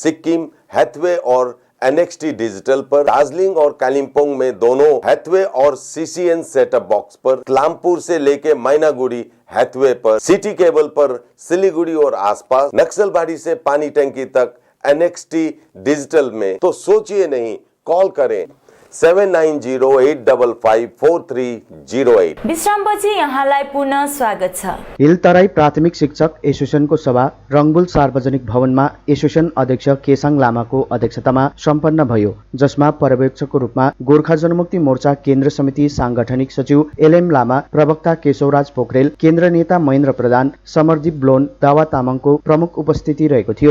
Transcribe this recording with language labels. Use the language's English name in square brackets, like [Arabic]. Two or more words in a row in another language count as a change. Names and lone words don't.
[Hindi] सिक्किम, हैथवे और NXT डिजिटल पर, दार्जिलिंग और कालिम्पोंग में दोनों हैथवे और CCN [English] setup box [Hindi] पर, क्लामपुर से लेके मैनागुड़ी हैथवे पर, सिटी केबल पर सिलीगुड़ी और आसपास, नक्सलबाड़ी से पानी टंकी तक NXT डिजिटल में। तो सोचिए नहीं, कॉल करें 7908554308। [Nepali] विश्रामपछि यहाँलाई पुनः स्वागत छ। हिल तराई प्राथमिक शिक्षक एसोसिएसनको सभा रंगबुल सार्वजनिक भवनमा एसोसिएसन अध्यक्ष केसाङ लामाको अध्यक्षतामा सम्पन्न भयो, जसमा पर्यवेक्षकको रूपमा गोर्खा जनमुक्ति मोर्चा केन्द्र समिति सांगठनिक सचिव LM लामा, प्रवक्ता केशवराज पोखरेल, केन्द्र नेता महेन्द्र प्रधान, समरदीप ब्लोन, दावा तामाङको प्रमुख उपस्थिति रहेको थियो।